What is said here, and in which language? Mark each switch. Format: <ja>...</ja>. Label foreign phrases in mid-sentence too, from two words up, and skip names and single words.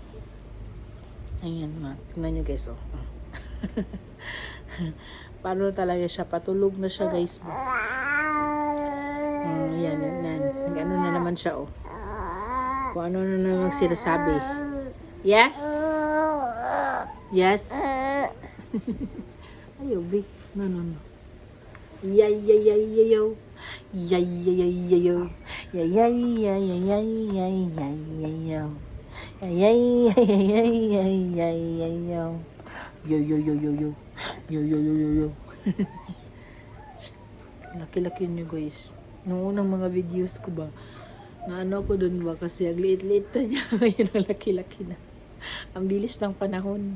<tl>Ayan, tingnan nyo guys, paano talaga siya, patulog na siya guys ba. Ayan, ano na naman siya kung ano na naman sinasabi.</tl> <en>Yes? Yes?</en> <tl>Ayaw, no. Yayayayayaw. Yay, yay, yay, yay, yo. Yay, yay, yay, yay, yay, yay, yay, yay, yo. Yay, yay, yay, yay, yay, yay, yay, yo. Yo, yo, yo, yo, yo. Yo, yo, yo, yo, yo. Laki-laki niyo guys. Noong unang mga videos ko ba, na ano ko dun ba, kasi ang liit-liit na niya. Ngayon ang laki-laki na. Ang bilis ng panahon.</tl>